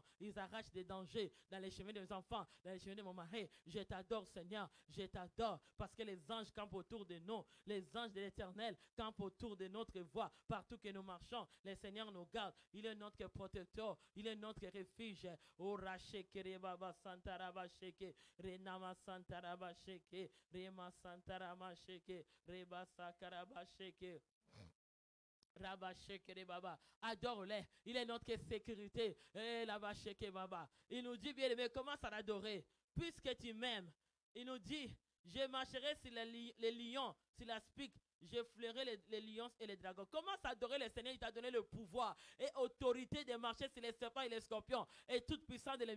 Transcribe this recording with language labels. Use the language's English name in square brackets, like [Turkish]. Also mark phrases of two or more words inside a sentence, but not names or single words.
[French] Ils arrachent des dangers dans les chemins de mes enfants, dans les chemins de mon mari. Je t'adore, Seigneur, je t'adore parce que les anges campent autour de nous. Les anges de l'Éternel campent autour de notre voie. Partout que nous marchons, les seigneurs nous gardent. Il est notre protecteur, il est notre refuge. Oh, Racheke, Baba Santaraba Sheke, Renama Santaraba Sheke, Rema Santarama Sheke, Reba Sakaraba Sheke. Baba. Adore-les. Il est notre sécurité. Baba. Il nous dit, bien aimé, commence à l'adorer. Puisque tu m'aimes. Il nous dit, je marcherai sur les lions, sur la spique. Je fleurai les lions et les dragons. Commence à adorer le Seigneur. Il t'a donné le pouvoir et autorité de marcher sur les serpents et les scorpions et toute puissance de l'ennemi.